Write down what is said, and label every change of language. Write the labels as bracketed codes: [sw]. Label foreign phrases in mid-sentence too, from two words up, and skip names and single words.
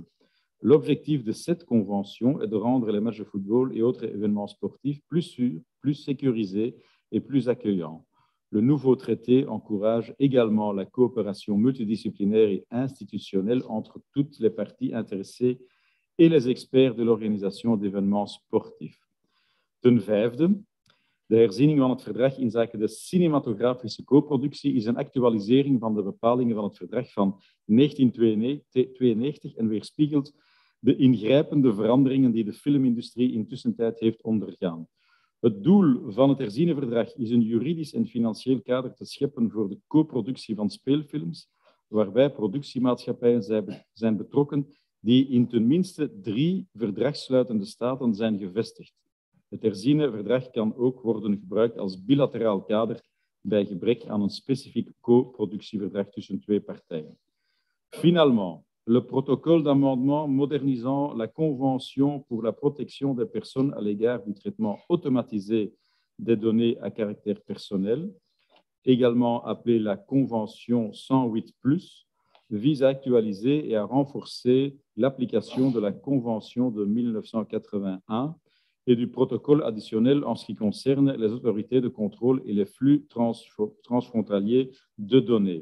[fr] L'objectif de cette convention est de rendre les matchs de football et autres événements sportifs plus sûrs, plus sécurisés et plus accueillants. Le nouveau traité encourage également la coopération multidisciplinaire et institutionnelle entre toutes les parties intéressées et les experts de l'organisation d'événements sportifs. [nl] Ten vijfde, de herziening van het verdrag inzake de cinematografische co-productie is een actualisering van de bepalingen van het verdrag van 1992 en weerspiegelt de ingrijpende veranderingen die de filmindustrie intussen tijd heeft ondergaan. Het doel van het herziene verdrag is een juridisch en financieel kader te scheppen voor de co-productie van speelfilms, waarbij productiemaatschappijen zijn betrokken die in tenminste 3 verdragssluitende staten zijn gevestigd. Het herziene verdrag kan ook worden gebruikt als bilateraal kader bij gebrek aan een specifiek co-productieverdrag tussen 2 partijen. [fr] Finalement, le protocole d'amendement modernisant la Convention pour la protection des personnes à l'égard du traitement automatisé des données à caractère personnel, également appelée la Convention 108+, vise à actualiser et à renforcer l'application de la Convention de 1981 et du protocole additionnel en ce qui concerne les autorités de contrôle et les flux transfrontaliers de données.